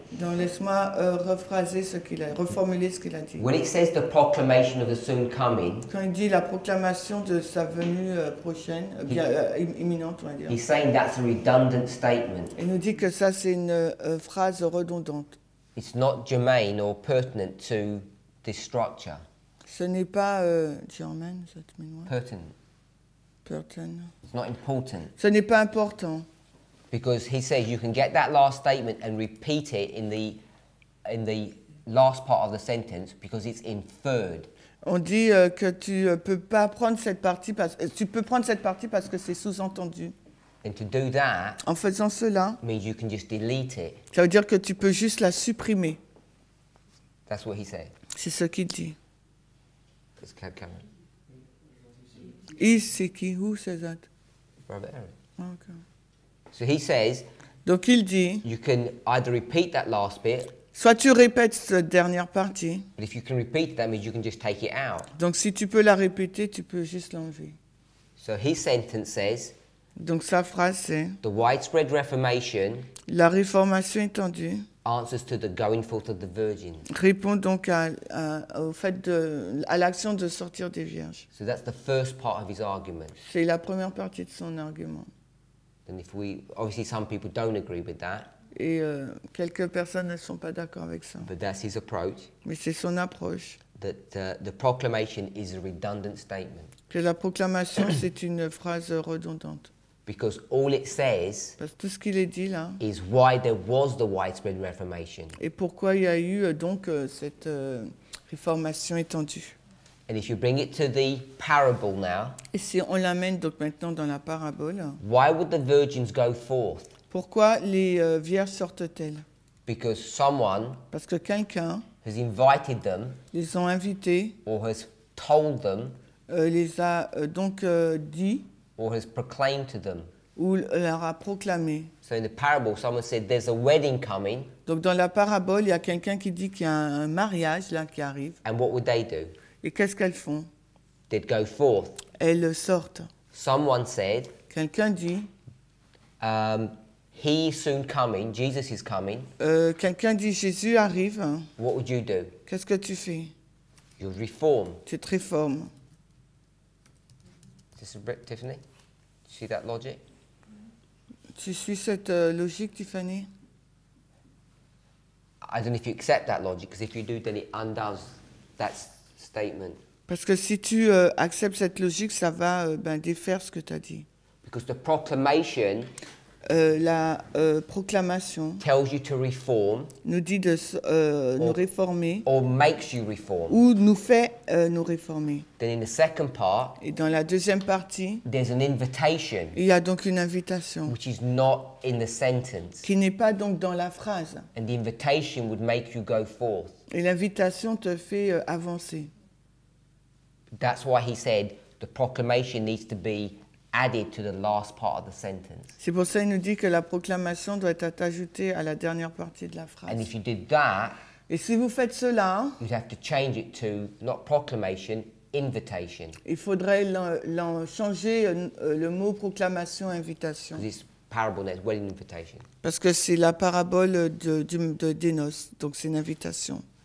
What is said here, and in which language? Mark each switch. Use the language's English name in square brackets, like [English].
[French] Donc laisse-moi reformuler ce qu'il a dit. [English] When it says the proclamation of the soon coming, [French] Quand il dit la proclamation de sa venue prochaine, imminente, on va dire. [English] he's saying that's a redundant statement. [French] Il nous dit que ça c'est une phrase redondante. [English] It's not germane or pertinent to this structure. [French] Ce n'est pas germain, ça te met loin. [English] Pertinent. It's not important. [French] Ce n'est pas important. [English] Because he says you can get that last statement and repeat it in the last part of the sentence because it's inferred. [French] On dit que tu peux pas prendre cette partie tu peux prendre cette partie parce que c'est sous-entendu. [English] And to do that [French] En faisant cela, [English] means you can just delete it. [French] ça veut dire que tu peux juste la supprimer. [English] That's what he said. [French] C'est ce qu'il dit. [English] It's Cameron. [French] C'est qui? [English] Who says that? Brother Eric. Okay. So he says [French] Donc il dit, [English] you can either repeat that last bit, [French] soit tu répètes cette dernière partie. [English] but if you can repeat it, that means you can just take it out. [French] Donc si tu peux la répéter, tu peux juste l'enlever. [English] So his sentence says [French] Donc sa phrase c'est, [English] the widespread Reformation [French] la réformation étendue [English] answers to the going forth of the virgin. [French] répond donc au fait à l'action de sortir des vierges. [English] So that's the first part of his argument. [French] C'est la première partie de son argument. [English] And obviously some people don't agree with that, [French] Et quelques personnes ne sont pas d'accord avec ça. [English] but that's his approach, [French] Mais c'est son approche. [English] that the proclamation is a redundant statement. [French] Que la proclamation, c'est une phrase redondante. [English] Because all it says [French] Parce que tout ce qu'il est dit là, [English] is why there was the widespread Reformation. [French] et pourquoi il y a eu donc cette réformation étendue. [English] And if you bring it to the parable now, [French] Et si on l'amène donc maintenant dans la parabole, [English] why would the virgins go forth? [French] pourquoi les vierges sortent-elles? [English] Because someone [French] Parce que quelqu'un [English] has invited them [French] les ont invités, [English] or has told them [French] les a donc dit [English] or has proclaimed to them. [French] ou leur a proclamé. [English] So in the parable, someone said there's a wedding coming, [French] Donc dans la parabole, il y a quelqu'un qui dit qu'il y a un mariage là qui arrive. [English] and what would they do? [French] Et qu'est-ce qu'elles font? [English] They'd go forth. [French] Elles sortent. [English] Someone said, [French] Quelqu'un dit, [English] he is soon coming, Jesus is coming. [French] quelqu'un dit Jésus arrive. [English] What would you do? [French] Qu'est-ce que tu fais? [English] You'd reform. [French] Tu te réformes. [English] Is this Tiffany? See that logic? [French] Tu suis cette logique, Tiffany? [English] I don't know if you accept that logic, because if you do, then it undoes that statement. [French] Parce que si tu acceptes cette logique, ça va défaire ce que tu as dit. [English] Because the proclamation [French] La proclamation [English] tells you to reform [French] nous dit de nous réformer [English] or makes you reform. [French] ou nous fait nous réformer. [English] Then in the second part, [French] Et dans la deuxième partie, [English] there's an invitation [French] il y a donc une invitation [English] which is not in the sentence. [French] qui n'est pas donc dans la phrase. [English] And the invitation would make you go forth. [French] Et l'invitation te fait avancer. [English] That's why he said the proclamation needs to be added to the last part of the sentence. [French] C'est pour ça qu'il nous dit que la proclamation doit être ajoutée à la dernière partie de la [English] And [French] phrase. [English] if you did that, [French] Et si vous faites cela, [English] you'd have to change it to not proclamation, invitation. [French] il faudrait changer le mot proclamation, invitation. [English] Because this parable there's wedding invitation. [French] Parce que c'est la parabole des noces, donc c'est une invitation.